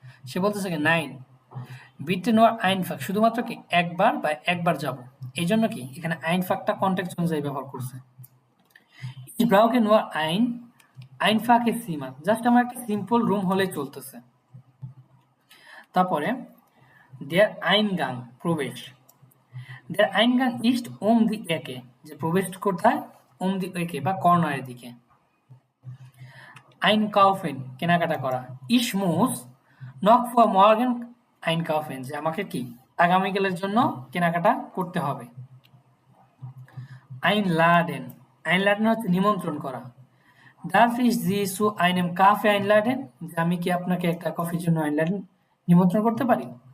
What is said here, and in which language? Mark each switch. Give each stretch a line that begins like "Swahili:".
Bangla: সে বলতেছে কি
German: নাইন বিটে নোয়া আইনফাক,
Bangla: শুধুমাত্র কি একবার বা একবার যাব। এই জন্য কি এখানে আইনফাকটা কন্টেক্সট অনুযায়ী ব্যবহার করছে।
German: Ich brauche nur ein einfaches Zimmer,
Bangla: just আমার একটা সিম্পল রুম হলেই চলতেছে। তারপরে der Eingang, প্রবেশ।
German: der Eingang ist die Ecke,
Bangla: যে প্রবেশ কোথায়,
German: die Ecke
Bangla: বা কর্নারের দিকে। einkaufen কেনাকাটা করা,
German: ich muss noch vor morgen einkaufen
Bangla: যে আমাকে কি আগামীকালের জন্য কেনাকাটা করতে হবে। einladen einladen হচ্ছে নিমন্ত্রণ করা,
German: darf ich Sie zu einem Kaffee einladen
Bangla: যে আমি কি আপনাকে একটা কফির জন্য einladen নিমন্ত্রণ করতে পারি।